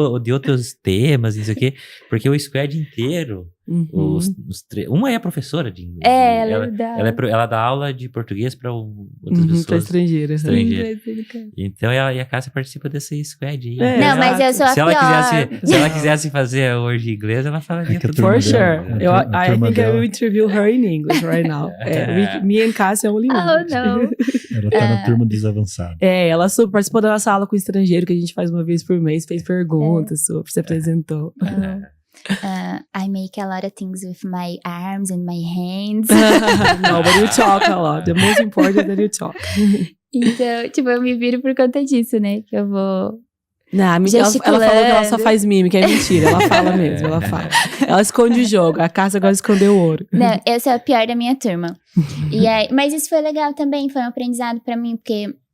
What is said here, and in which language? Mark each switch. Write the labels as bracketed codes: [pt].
[pt] de outros temas, não sei o quê? Porque o squad inteiro, uma é a professora de inglês. Ela dá aula de português para outras pessoas. Para estrangeiras. Então, e a Cássia participa desse squad aí. Não, mas eu sou a pior. Se ela quisesse fazer hoje inglês, ela falaria tudo. [en] For sure. I think I will interview her in English right now. Me and Cássia only English. [pt] Oh, não. Ela tá na turma dos avançados. Ela participou da nossa aula com estrangeiro, que a gente faz uma vez por mês, fez perguntas, se apresentou. [en] I make a lot of things with my arms and my hands. No, but you talk a lot. The most important is that you talk. [pt] Então, tipo, eu me viro por conta disso, né? Que eu vou... Não, ela falou que ela só faz mímica, é mentira. Ela fala mesmo, ela fala. Ela esconde o jogo, a Cássia agora escondeu o ouro. Não, eu sou a pior da minha turma. Mas isso foi legal também, foi um aprendizado pra mim, porque...